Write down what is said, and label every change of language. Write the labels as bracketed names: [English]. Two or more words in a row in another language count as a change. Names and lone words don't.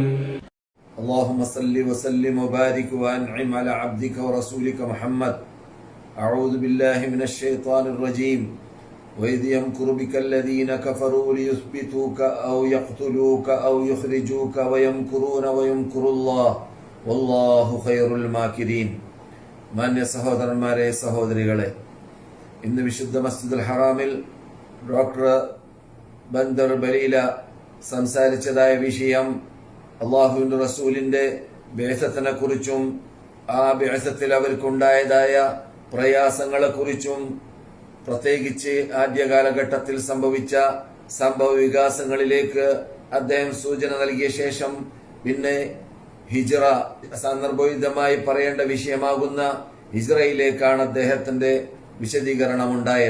[Arabic] اللهم صل وسلم وبارك وأنعم على عبدك ورسولك محمد. أعوذ بالله من الشيطان الرجيم. وإذ يمكر بك الذين كفروا ليثبتوك أو يقتلوك أو يخرجوك ويمكرون ويمكر الله والله خير الماكرين. [Malayalam] മാന്യ സഹോദരന്മാരെ, സഹോദരികളെ, ഇന്ന് വിശുദ്ധ മസ്ജിദുൽ ഹറാമിൽ ഡോക്ടർ ബന്ദർ ബലീല സംസാരിച്ചതായ വിഷയം അള്ളാഹുവിന്റെ റസൂലിന്റെ ബിഅ്സത്തിനെ കുറിച്ചും ആ ബിഅ്സത്തിൽ അവർക്കുണ്ടായതായ പ്രയാസങ്ങളെ കുറിച്ചും, പ്രത്യേകിച്ച് ആദ്യ കാലഘട്ടത്തിൽ സംഭവിച്ച സംഭവ വികാസങ്ങളിലേക്ക് അദ്ദേഹം സൂചന നൽകിയ ശേഷം പിന്നെ ഹിജ്റ, സന്ദർഭോചിതമായി പറയേണ്ട വിഷയമാകുന്ന ഹിജ്റയിലേക്കാണ് അദ്ദേഹത്തിന്റെ വിശദീകരണം ഉണ്ടായത്.